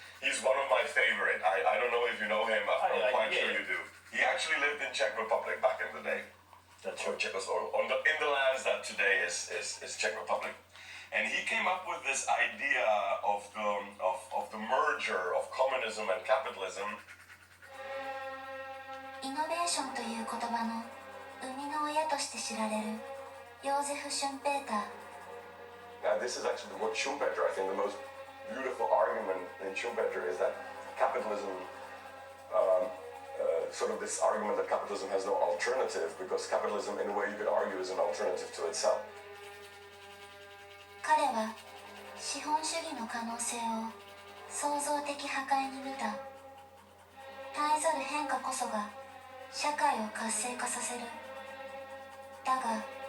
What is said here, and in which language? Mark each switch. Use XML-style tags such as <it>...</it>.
<en>He's one of my favorite. I don't know if you know him, but I'm quite sure you do. He actually lived in Czech Republic back in the day. That's Or in the lands that today is Czech Republic. And he came up with this idea of the merger of communism and capitalism.</en> <ja>イノベーションという言葉の生みの親として知られるヨーゼフ・シュンペーター。</ja> <en>This is actually the word Schumpeter. I think the most beautiful argument in Schumpeter is that capitalism, sort of this argument that capitalism has no alternative, because capitalism, in a way, you could argue, is an alternative to itself.</en> <ja>彼は資本主義の可能性を創造的破壊に見た。絶えざる変化こそが社会を活性化させる。だが</ja>